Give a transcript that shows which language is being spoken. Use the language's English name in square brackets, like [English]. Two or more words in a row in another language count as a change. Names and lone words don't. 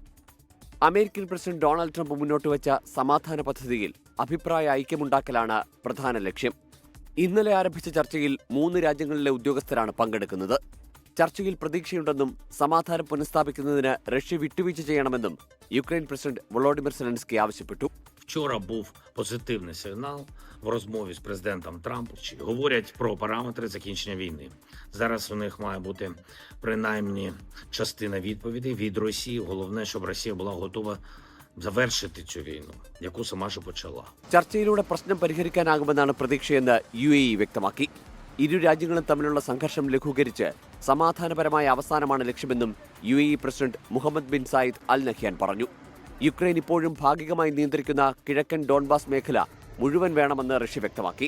[Malayalam] അമേരിക്കൻ പ്രസിഡന്റ് ഡൊണാൾഡ് ട്രംപ് മുന്നോട്ട് വെച്ച സമാധാന പദ്ധതിയിൽ അഭിപ്രായ ഐക്യമുണ്ടാക്കലാണ് പ്രധാന ലക്ഷ്യം. ഇന്നലെ ആരംഭിച്ച ചർച്ചയിൽ 3 രാജ്യങ്ങളിലെ ഉദ്യോഗസ്ഥരാണ് പങ്കെടുക്കുന്നത്. ചർച്ചയിൽ പ്രതീക്ഷയുണ്ടെന്നും സമാധാനം പുനഃസ്ഥാപിക്കുന്നതിന് റഷ്യ വിട്ടുവീഴ്ച ചെയ്യണമെന്നും യുക്രൈൻ പ്രസിഡന്റ് വോളോഡിമിർ സെലൻസ്കി ആവശ്യപ്പെട്ടു. [Ukrainian] Вчора був позитивний сигнал в розмові з президентом Трампом. Говорять про параметри закінчення війни. Зараз у них має бути принаймні частина відповідей від Росії. Головне, щоб Росія була готова завершити цю війну, яку сама ж почала. [Malayalam] ചർച്ചയിലൂടെ പ്രശ്നം പരിഹരിക്കാനാകുമെന്നാണ് പ്രതീക്ഷയെന്ന് UAE വ്യക്തമാക്കി. ഇരു രാജ്യങ്ങളും തമ്മിലുള്ള സംഘർഷം ലഘൂകരിച്ച് സമാധാനപരമായ അവസാനമാണ് ലക്ഷ്യമെന്നും UAE പ്രസിഡന്റ് മുഹമ്മദ് ബിൻ സായിദ് അൽ നഹ്യാൻ പറഞ്ഞു. യുക്രൈൻ ഇപ്പോഴും ഭാഗികമായി നിയന്ത്രിക്കുന്ന കിഴക്കൻ ഡോൺബാസ് മേഖല മുഴുവൻ വേണമെന്ന് റഷ്യ വ്യക്തമാക്കി.